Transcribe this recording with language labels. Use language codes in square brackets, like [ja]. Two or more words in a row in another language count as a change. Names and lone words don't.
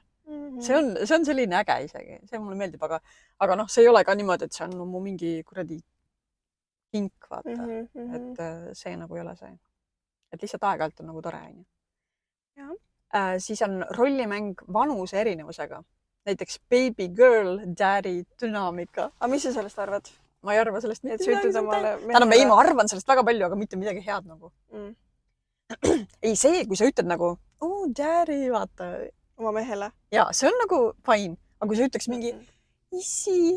[et] See on selline äge isegi, see mulle meeldib, aga noh, see ei ole ka niimoodi, et see on mu mingi kuradi kink, vaata. Et see nagu ei ole see. Et lihtsalt aeg-ajalt on nagu tore, on ju. Siis on rollimäng vanuse erinevusega. [en] Näiteks baby girl, daddy, [et] dünaamika. Aga mis sa sellest arvad? Ma ei arva sellest mitte midagi. Ma arvan sellest väga palju, aga mitte midagi head nagu. Ei see, kui sa ütled nagu, daddy, vaata. Oma mehele. Jaa, see on nagu fine. Aga kui sa ütleks mingi issi.